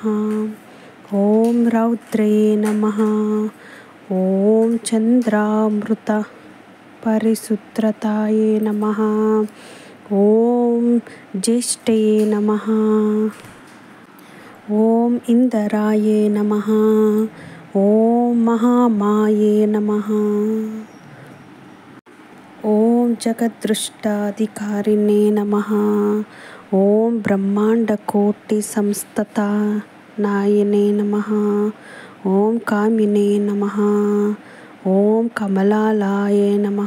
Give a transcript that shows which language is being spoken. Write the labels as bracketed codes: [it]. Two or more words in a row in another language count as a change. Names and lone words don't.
[sa] ओम रौद्रे नमः। ओम चंद्रामृत परिशुद्धताय नमः। ओम ज्येष्ठे नमः। ओम इंद्राय नमः। ఓం మహామాయే నమః. ఓం జగదృష్టాధికారిణే నమః. ఓం బ్రహ్మాండకోటి సంస్థానాయనే నమః. ఓం కామినే నమః. ఓం కమలాలయే నమః.